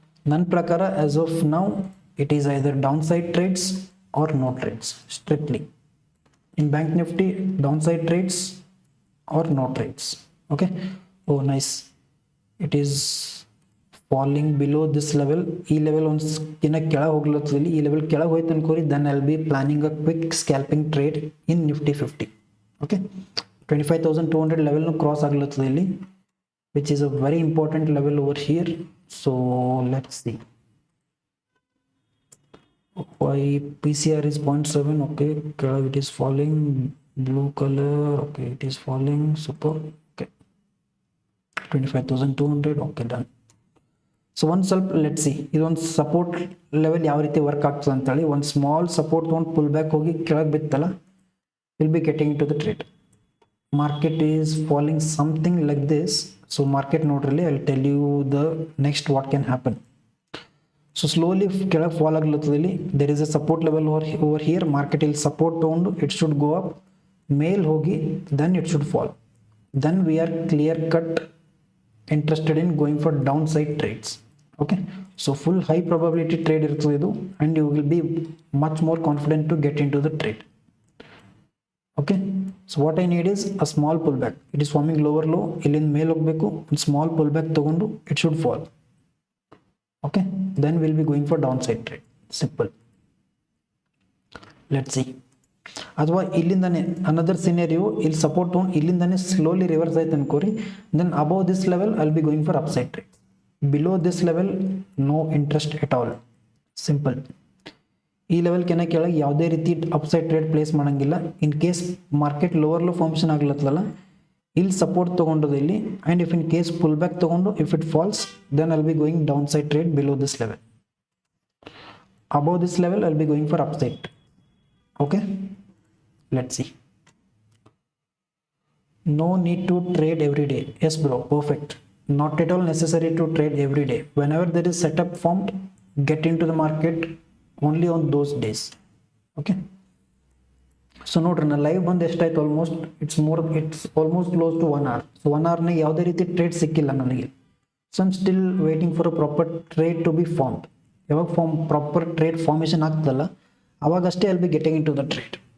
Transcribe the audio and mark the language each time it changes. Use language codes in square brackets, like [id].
[kn] ನನ್ನ ಪ್ರಕಾರ [en] as of now it is either downside trades or no trades strictly. In Bank Nifty, downside trades or no trades. Okay, oh nice, it is falling below this level. [kn] ಈ level ಒಂದು ಇನ್ನ ಕೆಳಗೆ ಹೋಗ್ಲತ್ತದಲ್ಲಿ, ಈ level ಕೆಳಗೆ ಹೋಯ್ತು ಅನ್ಕೋರಿ, [en] then I'll be planning a quick scalping trade in Nifty 50. Okay, 25,200 level nu cross [kn] ಆಗ್ಲತ್ತದ ಇಲ್ಲಿ, [en] which is a very important level over here. So let's see why PCR is 0.7. okay, [kn] ಕೆಳಗೆ [en] it is falling, blue color, okay, it is falling, super. 25,200. okay, done. So one [kn] ಸ್ವಲ್ಪ [en] let's see, [kn] ಇದೊಂದು support level ಯಾವ ರೀತಿ work ಆಗ್ತದೆ ಅಂತೇಳಿ. ಒಂದು small support ತೊಗೊಂಡು pull back ಹೋಗಿ ಕೆಳಗೆ ಬಿತ್ತಲ್ಲ, [en] Will be getting to the trade. Market is falling something like this. So market [kn] ನೋಡ್ರಲ್ಲಿ [en] I tell you the next what can happen. So slowly [kn] ಕೆಳಗೆ fall ಆಗ್ಲತ್ತದ ಇಲ್ಲಿ, [en] There is a support level over here. [kn] Market ಇಲ್ಲಿ support ತೊಗೊಂಡು [en] it should go up, [kn] ಮೇಲ್ ಹೋಗಿ [en] Then it should fall. Then we are clear cut interested in going for downside trades. Okay, so full high probability trade [kn] irutade idu, [en] and you will be much more confident to get into the trade. Okay, so what I need is a small pullback. It is forming lower low, [kn] illind mele hogbeku, [en] one small pullback [kn] tagondu [en] it should fall. Okay, then we'll be going for downside trade. Simple. Let's see. [kn] ಅಥವಾ ಇಲ್ಲಿಂದಾನೆ [en] another scenario, [kn] ಇಲ್ಲಿ support ತೊಗೊಂಡು ಇಲ್ಲಿಂದಾನೆ slowly reverse ಆಯ್ತು ಅನ್ಕೋರಿ, [en] Then above this level I will be going for upside trade. Below this level no interest at all. Simple. [kn] ಈ ಲೆವೆಲ್ಕಿನ ಕೆಳಗೆ ಯಾವುದೇ ರೀತಿ upside trade place ಮಾಡೋಂಗಿಲ್ಲ. [en] in case market lower low formation [kn] ಆಗ್ಲತ್ತಲ್ಲ, ಇಲ್ಲಿ support ತೊಗೊಂಡದು ಇಲ್ಲಿ, [en] and if in case pull back [kn] ತೊಗೊಂಡು [en] If it falls then I'll be going down side trade below this level. Above this level I'll be going for upside. Okay, let's see. No need to trade every day. Yes bro, perfect. Not at all necessary to trade every day. Whenever there is setup formed, get into the market only on those days. Okay, so [kn] ನೋಡ್ರಿ ನಾ live ಬಂದು ಎಷ್ಟಾಯ್ತು, [en] Almost it's almost close to 1 hour. So [kn] 1 hourನಾಗ ಯಾವುದೇ ರೀತಿ trade ಸಿಕ್ಕಿಲ್ಲ ನನಗೆ. [en] So I'm still waiting for a proper trade to be formed. [kn] ಯಾವಾಗ proper trade formation ಆಗ್ತದಲ್ಲ ಅವಾಗಷ್ಟೇ [en] I'll be getting into the trade.